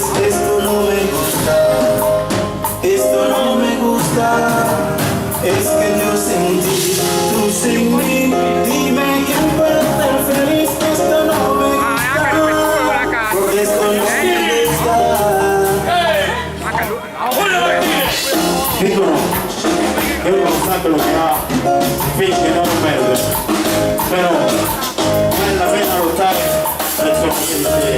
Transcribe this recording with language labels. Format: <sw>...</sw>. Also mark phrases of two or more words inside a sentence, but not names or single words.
<es>Esto no me gusta, esto no me gusta. Es que yo sin ti, tú sin mí, dime quién puede ser feliz. Esto no me gusta, porque esto no me gusta.</es> <it>Dicono che uno sa quello che ha finché non lo perde, però vale la pena lottare per ciò che desideri.</it>